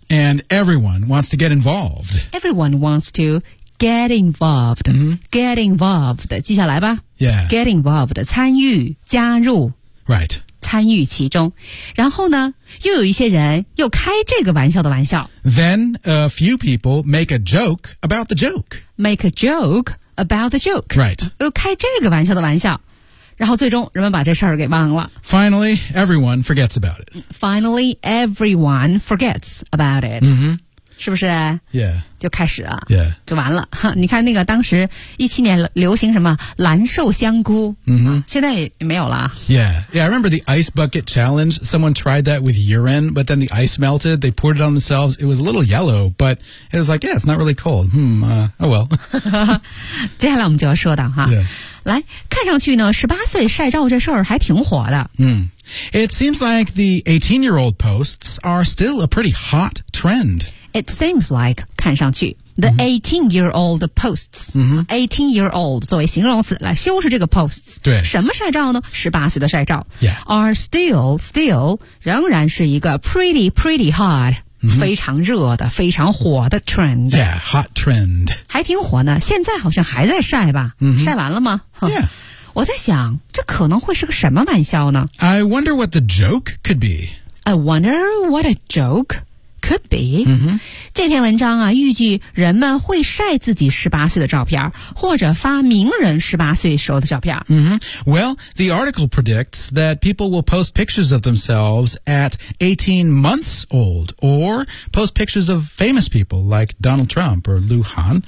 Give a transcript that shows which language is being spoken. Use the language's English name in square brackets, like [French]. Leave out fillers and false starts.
[English] And everyone wants to get involved. Everyone wants to,Get involved,、 mm-hmm. get involved, [Chinese] 记下来吧。 [English] Yeah. Get involved, [Chinese] 参与加入。 [English] Right. [Chinese] 参与其中。然后呢又有一些人又开这个玩笑的玩笑。 [English] Then a few people make a joke about the joke. Make a joke about the joke. Right. [Chinese] 又开这个玩笑的玩笑。然后最终人们把这事儿给忘了。 [English] Finally, everyone forgets about it. Finally, everyone forgets about it. Mm-hmm. [Chinese] 是不是 [English] yeah [Chinese] 就开始了 [English] yeah [Chinese] 就完了你看那个当时2017年流行什么蓝瘦香菇、 mm-hmm. 啊、现在也没有了 [English] yeah I remember the ice bucket challenge someone tried that with urine but then the ice melted they poured it on themselves it was a little yellow but it was like yeah it's not really cold oh well [Chinese] 接下来我们就要说到哈、 [English] yeah. [Chinese] 来看上去呢18岁晒照这事儿还挺火的 [English] 嗯、it seems like the 18-year-old posts are still a pretty hot trend It seems like, [Chinese] 看上去 [English] the、mm-hmm. 18-year-old posts,、 mm-hmm. [Chinese] 18-year-old 作为形容词来修饰这个 posts, 对什么晒照呢 ?18 岁的晒照、 [English] yeah. are still, [Chinese] 仍然是一个 [English] pretty hot,、 mm-hmm. [Chinese] 非常热的非常火的 trend. [English] Yeah, hot trend. [Chinese] 还挺火呢现在好像还在晒吧、 mm-hmm. 晒完了吗 [English] Yeah. [Chinese] 我在想这可能会是个什么玩笑呢 [English] ?I wonder what the joke could be. I wonder what a joke. Could be.、 Mm-hmm. [Chinese] 这篇文章啊，预计人们会晒自己18岁的照片，或者发名人18岁时候的照片。 Mm-hmm. [English] Well, the article predicts that people will post pictures of themselves at 18 months old, or post pictures of famous people like Donald Trump or Liu Han.